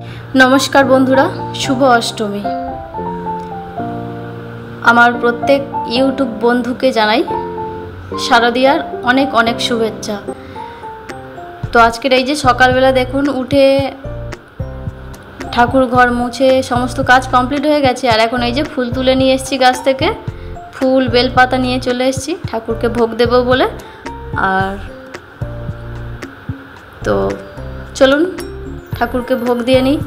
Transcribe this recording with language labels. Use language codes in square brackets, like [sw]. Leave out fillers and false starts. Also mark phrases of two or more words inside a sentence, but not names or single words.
[bn] নমস্কার বন্ধুরা শুভ অষ্টমী আমার প্রত্যেক ইউটিউব বন্ধুকে জানাই শারদীয়ার অনেক অনেক শুভেচ্ছা। তো আজকের এই যে সকালবেলা দেখুন উঠে ঠাকুর ঘর মুছে সমস্ত কাজ কমপ্লিট হয়ে গেছে আর এখন এই যে ফুল তুলে নিয়ে এসেছি গাছ থেকে, ফুল বেলপাতা নিয়ে চলে এসেছি ঠাকুরকে ভোগ দেব বলে। আর তো চলুন ঠাকুরকে ভোগ দিয়ে নিই।